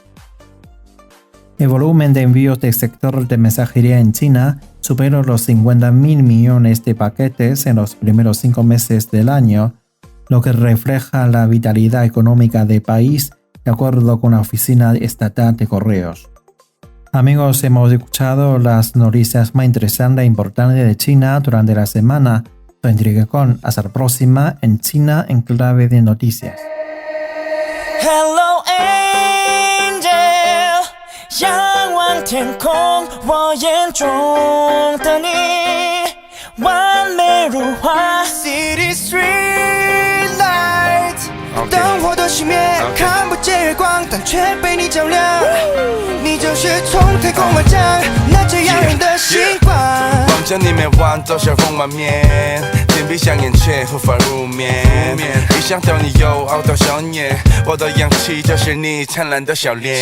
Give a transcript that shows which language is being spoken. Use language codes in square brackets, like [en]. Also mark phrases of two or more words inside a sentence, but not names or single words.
[es] El volumen de envíos del sector de mensajería en China superó los 50.000 millones de paquetes en los primeros 5 meses del año, lo que refleja la vitalidad económica del país, de acuerdo con la Oficina Estatal de Correos. Amigos, hemos escuchado las noticias más interesantes e importantes de China durante la semana. Soy Enrique Con. Hasta la próxima en China en clave de noticias. [en] Hello Angel， [zh] 仰望天空，我眼中的你，完美如画。 [en] City street lights， [zh] 灯火都熄灭，看不见月光，但却被你照亮。你就是从天空而降，那最耀眼的星光。望着你每晚都笑容满面，紧闭上眼却无法入眠。一想到你又熬到少年，我的氧气就是你灿烂的笑脸。